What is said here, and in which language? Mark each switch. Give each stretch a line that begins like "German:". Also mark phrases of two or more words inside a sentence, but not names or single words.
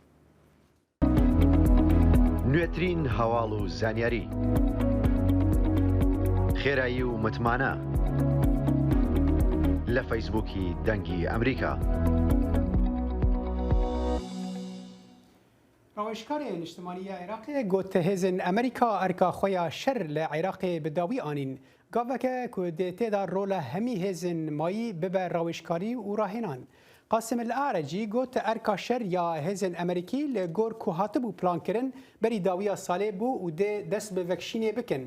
Central Kurdish: نوێترین هەواڵ و زانیاری خێرایی و متمانە لە فەیسبووکی دەنگی ئەمریکا.
Kurdish: ڕاوێژکارێ نیشتمانیە عێراقê got hêzên Amerîka erka xwe ya şer li Iraqê bi dawî anîn. Gaveke ku dê têda rola hemî hêzên mayî bibe rawêjkarî û rahênan. Qasim El Arecî got erka şer ya hêzên Amerîkî li gor ku hatibû plankirin berî dawiya salê bû û dê dest bi vekşînê bikin.